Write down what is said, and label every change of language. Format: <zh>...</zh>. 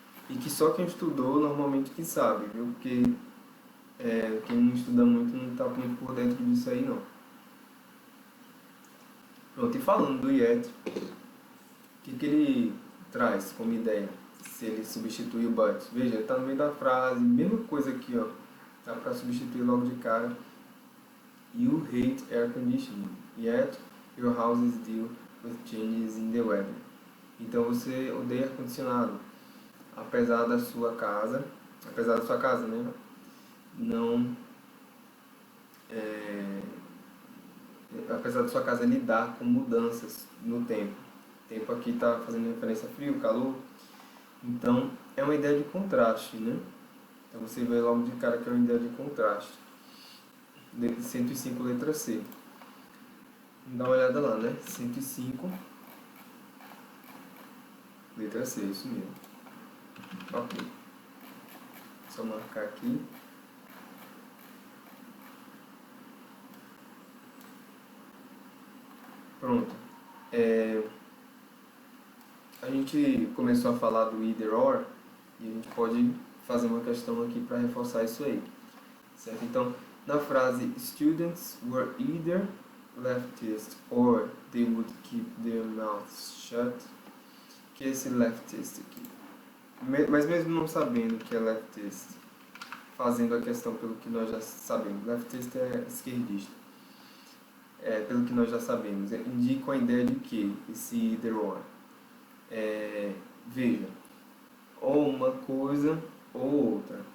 <pt>E que só quem estudou normalmente que sabe, viu? Porque quem não estuda muito não está muito por dentro disso aí, não. Pronto, e falando do yet, o que ele traz como ideia? Se ele substituir o but. Veja, ele está no meio da frase, mesma coisa aqui, ó. Dá para substituir logo de cara.</pt> <en>You hate air conditioning, yet your house is deal with changes in the weather.</en> <pt>Então você odeia ar-condicionado, apesar da sua casa, né? Não, apesar da sua casa lidar com mudanças no tempo. O tempo aqui está fazendo referência a frio, calor. Então, é uma ideia de contraste, né? Então, você vê logo de cara que é uma ideia de contraste. 105, letra C. Vamos dar uma olhada lá, né? 105, letra C, isso mesmo. Ok. Só marcar aqui. Pronto. A gente começou a falar do either or e a gente pode fazer uma questão aqui para reforçar isso aí, certo? Então, na frase</pt> <en>students were either leftist or they would keep their mouths shut,</en> <pt>que é esse leftist aqui. Mas mesmo não sabendo que é leftist, fazendo a questão pelo que nós já sabemos, leftist é esquerdista. Pelo que nós já sabemos, indica a ideia de que esse either or. Veja, ou uma coisa ou outra.</pt>